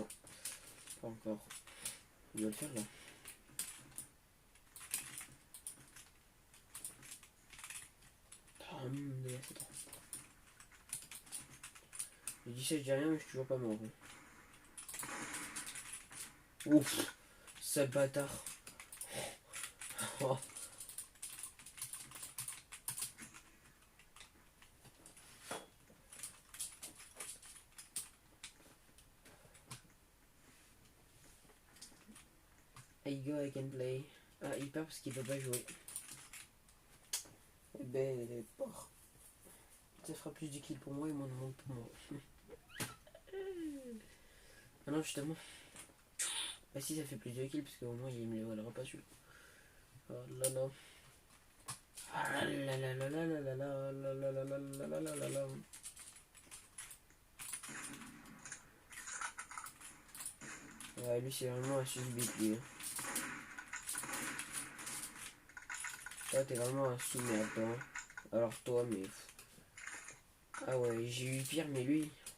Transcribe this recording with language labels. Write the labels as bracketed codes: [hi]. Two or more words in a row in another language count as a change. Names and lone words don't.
[fr] Pas encore. Il doit le faire là. C'est trop. Je dis ça, je dis rien, mais je suis toujours pas mort. Ouf, sale bâtard. [en] Oh. I go, I can play. [fr] Ah, il perd parce qu'il peut pas jouer. Eh ben, porc. Ça fera plus de kills pour moi et moins de monde pour moi. Ah non, justement. Bah si, ça fait plus de kills parce qu'au moins il me les volera pas celui-là. Oh là là. Ah là là là là là là là là là là là là là là là. Ouais, lui c'est vraiment un suspect lui. Toi t'es vraiment un sous-merde toi. Alors toi mais... Ah ouais, j'ai eu pire mais lui...